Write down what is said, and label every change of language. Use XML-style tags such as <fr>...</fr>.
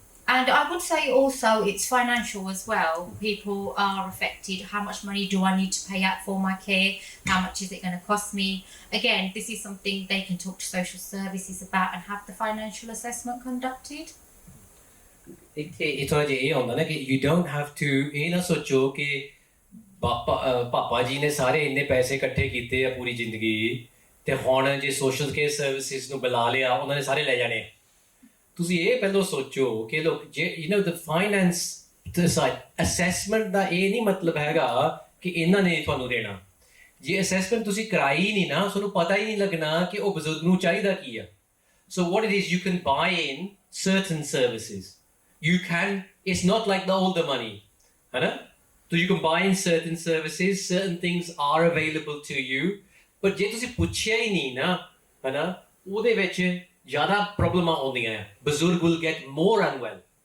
<en>And I would say also it's financial as well. People are affected. How much money do I need to pay out for my care? How much is it going to cost me? Again, this is something they can talk to social services about and have the financial assessment conducted.</en> <pa>ਇਹ ਥੋੜਾ ਜਿਹਾ ਇਹ ਹੁੰਦਾ ਨਾ ਕਿ</pa> <en>you don't have to</en> <pa>ਇਹ ਨਾ ਸੋਚੋ ਕਿ ਪਾਪਾ ਜੀ ਨੇ ਸਾਰੇ ਇੰਨੇ ਪੈਸੇ ਇਕੱਠੇ ਕੀਤੇ ਆ ਪੂਰੀ ਜ਼ਿੰਦਗੀ ਤੇ ਹੁਣ ਜੇ ਸੋਸ਼ਲ ਕੇਅਰ ਸਰਵਿਸਿਜ਼ ਨੂੰ ਬੁਲਾ ਲਿਆ ਉਹਨਾਂ ਨੇ ਸਾਰੇ ਲੈ ਜਾਣੇ। ਤੁਸੀਂ ਇਹ ਪਹਿਲਾਂ ਸੋਚੋ ਕਿ ਲੋਕ ਜੇ</pa> <en>the finance side assessment</en> <pa>ਦਾ ਇਹ ਨਹੀਂ ਮਤਲਬ ਹੈਗਾ ਕਿ ਇਹਨਾਂ ਨੇ ਤੁਹਾਨੂੰ ਦੇਣਾ। ਜੇ assessment ਤੁਸੀਂ ਕਰਾਈ ਨਹੀਂ ਨਾ, ਤੁਹਾਨੂੰ ਪਤਾ ਹੀ ਨਹੀਂ ਲੱਗਣਾ ਕਿ ਉਹ ਬਜ਼ੁਰਗ ਨੂੰ ਚਾਹੀਦਾ ਕੀ ਆ।</pa> <en>So what it is, you can buy in certain services. You can, it's not like the older money, right? So you can buy in certain services, certain things are available to you, but</en> <pa>ਜੇ ਤੁਸੀਂ ਪੁੱਛਿਆ ਹੀ ਨਹੀਂ ਨਾ,</pa> <en>right?</en> <pa>ਉਹਦੇ ਵਿੱਚ ਜ਼ਿਆਦਾ ਪ੍ਰੋਬਲਮਾਂ ਆਉਂਦੀਆਂ ਹੈ। ਬਜ਼ੁਰਗ</pa> <en>will get more unwell.</en>